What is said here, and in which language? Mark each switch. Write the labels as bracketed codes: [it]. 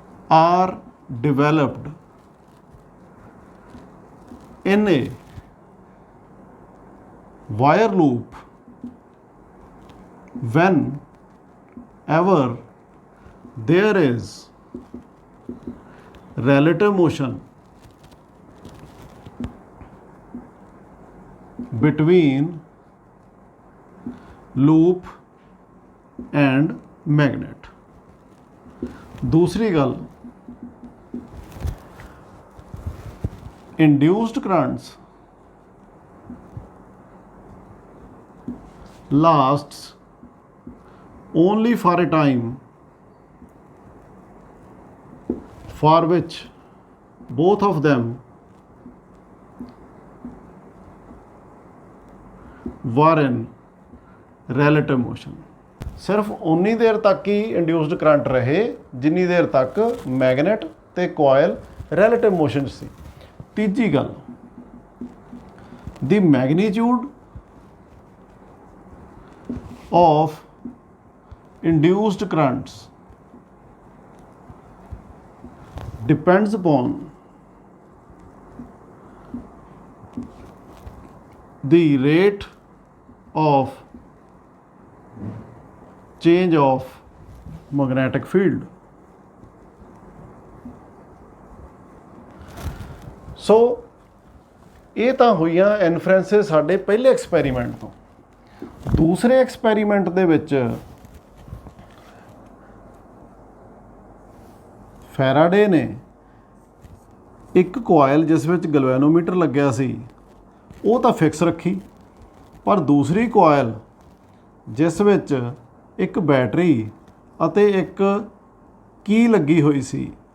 [en] are developed in a wire loop whenever there is relative motion between loop and magnet। [pa] दूसरी गल, [en] induced currents lasts only for a time for which both of them were in relative motion। [pa] ਸਿਰਫ ਉਨੀ ਦੇਰ ਤੱਕ ਹੀ induced current ਰਹੇ ਜਿੰਨੀ ਦੇਰ ਤੱਕ ਮੈਗਨੇਟ ਤੇ ਕੋਇਲ ਰਿਲੇਟਿਵ ਮੋਸ਼ਨ 'ਚ ਸੀ। ਤੀਜੀ ਗੱਲ, [en] ਦੀ magnitude of induced currents depends upon the rate of change of magnetic field। [pa] ਸੋ ਇਹ ਤਾਂ ਹੋਈਆਂ ਇਨਫਰੈਂਸਿਸ ਸਾਡੇ ਪਹਿਲੇ ਐਕਸਪੈਰੀਮੈਂਟ ਤੋਂ। ਦੂਸਰੇ ਐਕਸਪੈਰੀਮੈਂਟ ਦੇ ਵਿੱਚ ਫੈਰਾਡੇ ਨੇ ਇੱਕ ਕੋਇਲ ਜਿਸ ਵਿੱਚ ਗਲਵੈਨੋਮੀਟਰ ਲੱਗਿਆ ਸੀ ਉਹ ਤਾਂ ਫਿਕਸ ਰੱਖੀ, ਪਰ ਦੂਸਰੀ ਕੋਇਲ ਜਿਸ ਵਿੱਚ ਇੱਕ ਬੈਟਰੀ ਅਤੇ ਇੱਕ ਕੀ ਲੱਗੀ ਹੋਈ ਸੀ